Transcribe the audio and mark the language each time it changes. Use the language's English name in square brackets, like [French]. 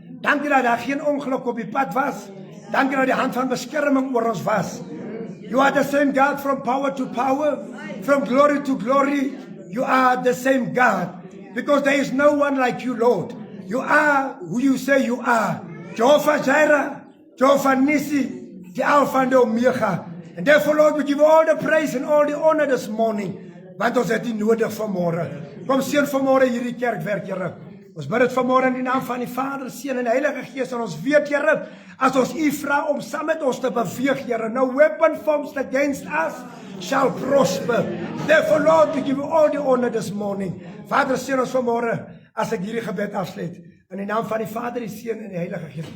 [Afrikaans] Dankie dat daar geen ongeluk op die pad was. Dankie dat die hand van beskerming oor ons was. [English] You are the same God from power to power, from glory to glory. You are the same God. Because there is no one like you, Lord. You are who you say you are. Jehovah Jireh, Jehovah Nissi, the Alpha and the Omega. And therefore, Lord, we give you all the praise and all the honor this morning. [Afrikaans] Want ons het U nodig vanmôre. Kom seën vanmôre hierdie kerkwerk, Here. Ons bid dit vanmôre in die naam van die Vader, Seun en Heilige Gees. En ons weet, Here, as ons U vra om saam met ons te beweeg, Here, [English] no weapon formed against us shall prosper. Therefore, Lord, we give you all the honor this morning. [Afrikaans] Vader, seën ons vanmôre as ek hierdie gebed afsluit. In die naam van die Vader, die Seun en die Heilige Gees.